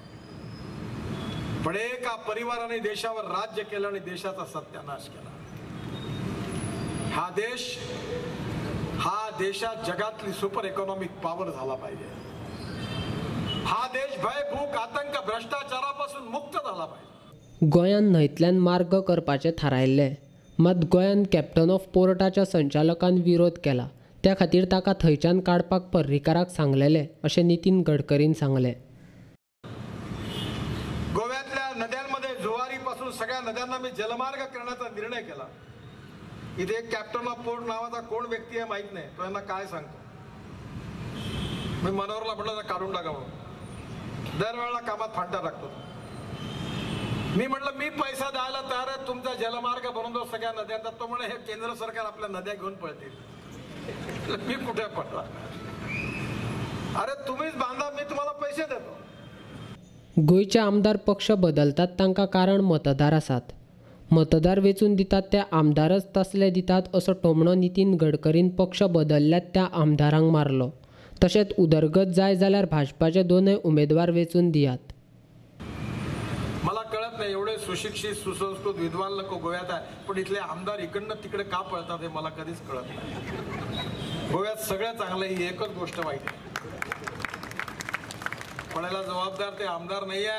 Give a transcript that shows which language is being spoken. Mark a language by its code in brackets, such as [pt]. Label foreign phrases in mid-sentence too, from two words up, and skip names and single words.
[mr] पण एका परिवाराने देशावर राज्य केलं आणि देशाचा सत्यानाश केला. हा देशात जगातली [en] super economic power [mr] झाला पाहिजे. हा देश भय, भूक, आतंक, भ्रष्टाचारापासून मुक्त झाला पाहिजे. [kok] गोंयान न्हंयतल्यान मार्ग करपाचें थारायल्लें, मात गोंयान कॅप्टन ऑफ पोर्टाच्या संचालकान विरोध केला. त्या खातीर ताका थंयच्यान काडपाक पर्रीकाराक सांगलेलें अशें नितीन गडकरीन सांगलें. [mr] गोव्यातल्या नद्यांमध्ये जुवारीपासून सगळ्या नद्यांना मी जलमार्ग करण्याचा निर्णय केला. इथे एक कॅप्टन ऑफ पोर्ट नावाचा कोण व्यक्ती आहे माहित नाही. तो यांना काय सांगतो. मी मनोहरला म्हटलं काढून टाकावं. दरवेळेला कामात फांटा टाकतो. मी म्हटलं मी पैसा द्यायला तयार आहे, तुमचा जलमार्ग बनवून दो सगळ्या नद्यांचा. तो म्हणे हे केंद्र सरकार आपल्या नद्या घेऊन पळतील. मी कुठे पडला. अरे तुम्हीच बांधा, मी तुम्हाला पैसे देतो. [kok] गोंयचे आमदार पक्ष बदलतात तांकां कारण मतदार आसात. मतदार वेचून दितात ते आमदारच तसले दितात असो टोमणो नितीन गडकरीन पक्ष बदलल्यात त्या आमदारांक मारलो. तशेंच उदरगत जाय जाल्यार भाजपाचे दोनय उमेदवार वेचून दियात. [mr] मला कळत नाही, एवढे सुशिक्षित सुसंस्कृत विद्वान लोक गोव्यात आहे, पण इथले आमदार इकडनं तिकडे का पळतात हे मला कधीच कळत नाही. गोव्यात सगळं चांगलं, ही एकच गोष्ट वाईट आहे. पडायला जबाबदार ते आमदार नाही आहेत.